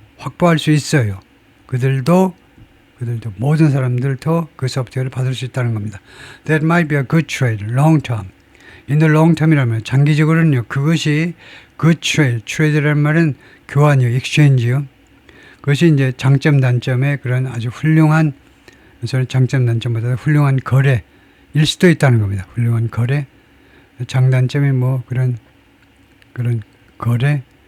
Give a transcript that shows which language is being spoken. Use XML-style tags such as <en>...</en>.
<ko>확보할 수 있어요. 그들도 모든 사람들도 그 소프트웨어를 받을 수 있다는 겁니다.</ko> <en>That might be a good trade, long term. In the long term이라면</en> <ko>장기적으로는요. 그것이</ko> <en>good trade,</en> <ko>trade라는 말은 교환이요, exchange요. 그것이 이제 장점 단점의 그런 아주 훌륭한, 저는 장점 단점보다 훌륭한 거래일 수도 있다는 겁니다. 훌륭한 거래. 장단점이 뭐 그런 거래.</ko>